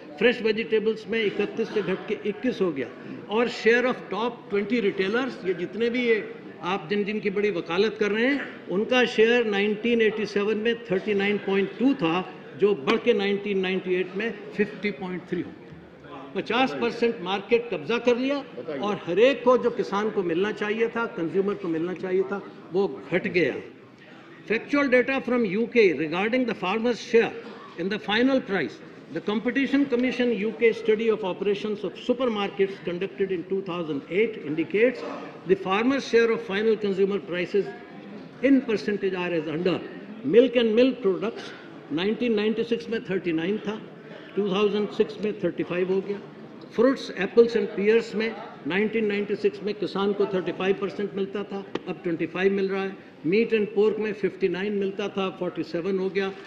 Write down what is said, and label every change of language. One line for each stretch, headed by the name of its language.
Hindi: Fresh vegetables में 31 से घट के 21 हो गया. और शेयर ऑफ टॉप 20 रिटेलर्स, ये जितने भी ये आप जिन की बड़ी वकालत कर रहे हैं, उनका शेयर 1987 में 39.2 था, जो बढ़ के 1998 में 50.3 हो गया. 50% मार्केट कब्जा कर लिया और हर एक को जो किसान को मिलना चाहिए था, कंज्यूमर को मिलना चाहिए था, वो घट गया.
English: Factual data from UK regarding the farmer's share in the final price. The Competition Commission UK study of operations of supermarkets conducted in 2008 indicates the farmer's share of final consumer prices in percentage are as under. Milk and milk products
Hindi: 1996 में 39 था, 2006 में 35 हो गया. Fruits, apples and piers में 1996 में किसान को 35% मिलता था, अब 25 मिल रहा है. मीट एंड पोर्क में 59 मिलता था, 47 हो गया.